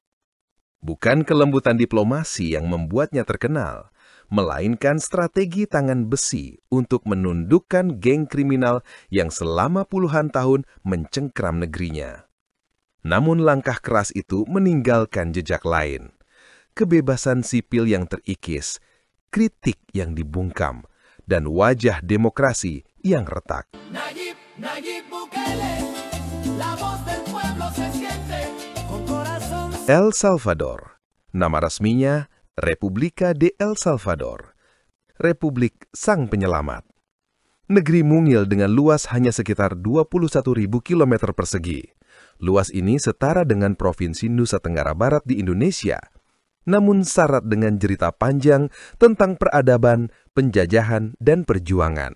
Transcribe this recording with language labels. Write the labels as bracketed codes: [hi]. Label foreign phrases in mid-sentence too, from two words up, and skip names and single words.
[id] Bukan kelembutan diplomasi yang membuatnya terkenal, melainkan strategi tangan besi untuk menundukkan geng kriminal yang selama puluhan tahun mencengkram negerinya. Namun langkah keras itu meninggalkan jejak lain. Kebebasan sipil yang terikis, kritik yang dibungkam, dan wajah demokrasi yang retak. [es] Nayib Bukele, la voz del pueblo se siente. Con corazón. [id] El Salvador, nama resminya República de El Salvador, Republik Sang Penyelamat. Negeri mungil dengan luas hanya sekitar 21.000 km persegi. Luas ini setara dengan Provinsi Nusa Tenggara Barat di Indonesia, namun syarat dengan cerita panjang tentang peradaban, penjajahan, dan perjuangan.